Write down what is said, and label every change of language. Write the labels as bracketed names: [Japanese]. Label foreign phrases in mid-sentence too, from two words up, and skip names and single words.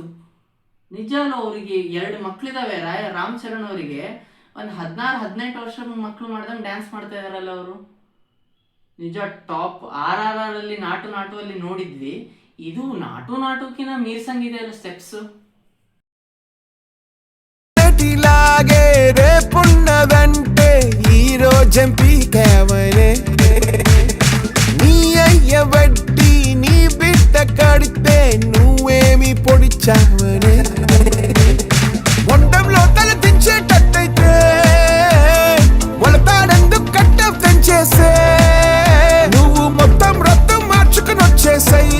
[Kannada] ನಿಜವಲ್ಲ, ಅವರಿಗೆ 2 ಮಕ್ಳಿದಾವೆ. ರಾಮ್ ಚರಣ್ ಅವರಿಗೆ ಒಂದು 16-18 ವರ್ಷ ಮಕ್ಕಳು ಮಾಡ್ದಂಗೆ ಡ್ಯಾನ್ಸ್ ಮಾಡ್ತಾ ಇದಾರಲ್ಲ ಅವರು. ನಿಜ ಟಾಪ್. RRR ಅಲ್ಲಿ ನಾಟು ನಾಟು ಅಲ್ಲಿ ನೋಡಿದ್ವಿ, ಇದು ನಾಟು ನಾಟುಕಿನ ಮೀರ್ಸಂಗಿದೆ ಅಲ್ಲ ಸ್ಟೆಪ್ಸು. [Telugu] లాగే రేపున్నదంటే ఈ రోజెంపీకేవనే నీ అయ్య బట్టి నీ బిడ్డ కడితే నువ్వేమి పొడిచావనే మొండంలో తల దించేటట్టయితే మొలతాడెందుకు కట్ట పెంచేసే నువ్వు మొత్తం రక్తం మార్చుకుని వచ్చేసాయి.